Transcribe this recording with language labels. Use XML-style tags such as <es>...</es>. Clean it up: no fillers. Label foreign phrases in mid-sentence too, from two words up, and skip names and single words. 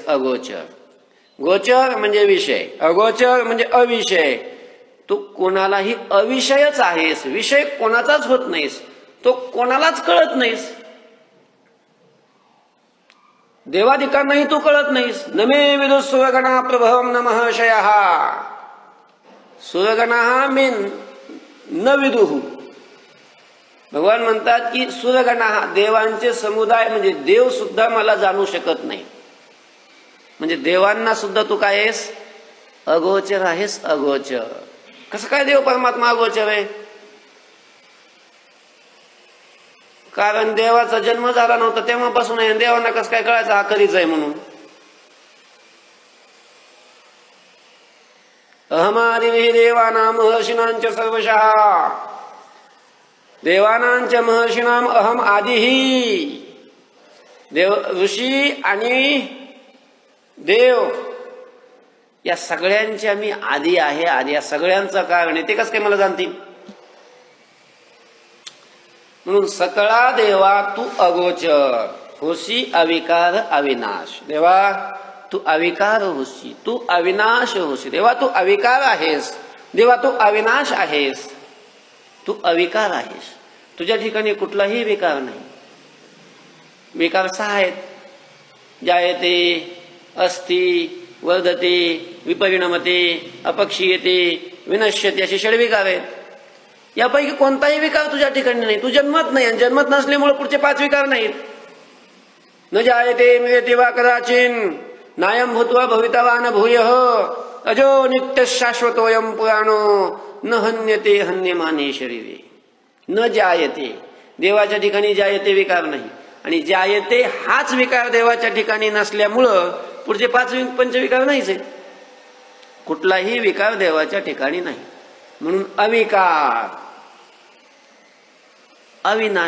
<mr>अगोचर, गोचर म्हणजे विषय, अगोचर म्हणजे अविषय. तू कोणालाही अविषयच आहेस, विषय कोणाचाच होत नाहीस, तो कोणालाच कळत नाहीस. देवादिकांनाही तू कळत नाहीस.</mr> <sa>नमे विदु सुरगणा प्रभवम नमः शयः. सुरगणा मे न विदुः.</sa> <mr>भगवान म्हणतात की सुरगणा देवांचे समुदाय म्हणजे देव सुद्धा मला जाणू शकत नाही. म्हणजे देवांना सुद्धा तू काय आहेस? अगोचर आहेस. अगोचर. कसं काय देव परमात्मा अगोचर आहे? कारण देवाचा जन्म झाला नव्हता तेव्हापासून आहे. देवांना कसं काय कळायचं हा कधीच आहे म्हणून?</mr> <sa>अहमादिभिः देवानां महर्षीणांच सर्वशः. देवानांच महर्षीणाम अहम आदिही.</sa> <mr>देव, ऋषी आणि देव या सगळ्यांच्या मी आदी आहे. आधी या सगळ्यांचं कारण आहे. ते कसं काय मला जाणतील? म्हणून सकळा देवा तू अगोचर होसी अविकार अविनाश. देवा तू अविकार होसी, तू अविनाश होसी. देवा तू अविकार आहेस. देवा तू अविनाश आहेस. तू अविकार आहेस. तुझ्या ठिकाणी कुठलाही विकार नाही. विकार 6 आहेत.</mr> <sa>जायते, अस्ति, वर्धते, विपरिणमते, अपक्षीयते, विनश्यते</sa> <mr>असे षड्विकार आहेत. यापैकी कोणताही विकार तुझ्या ठिकाणी नाही. तू जन्मत नाही आणि जन्मत नसल्यामुळे पुढचे 5 विकार नाहीत.</mr> <sa>न जायते म्रियते वा कदाचिन नायम भूत्वा भवितवान भूयः अजो नित्य शाश्वतोयम पुराणो न हन्यते हन्यमाने शरीरे. न जायते</sa> <mr>देवाच्या ठिकाणी जायते विकार नाही आणि जायते हाच विकार देवाच्या ठिकाणी नसल्यामुळं पुढचे 5 पंचविकार नाहीच आहेत. कुठलाही विकार देवाच्या ठिकाणी नाही. म्हणून अविकार अविनाश.</mr>